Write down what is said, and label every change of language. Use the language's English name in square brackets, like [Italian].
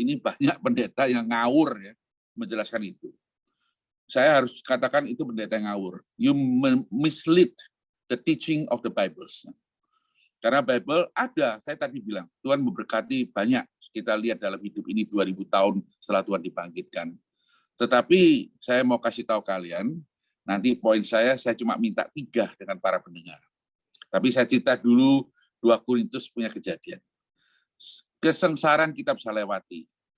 [Indonesian] Ini banyak pendeta yang ngawur ya, menjelaskan itu. Saya harus katakan itu pendeta yang ngawur. [English] You mislead the teaching of the Bible. [Indonesian] Karena Bible ada, saya tadi bilang, Tuhan memberkati banyak. Kita lihat dalam hidup ini 2000 tahun setelah Tuhan dibangkitkan. Tetapi saya mau kasih tahu kalian, nanti poin saya cuma minta 3 dengan para pendengar. Tapi saya cerita dulu 2 Korintus punya kejadian. Kesengsaraan kita bisa lewati.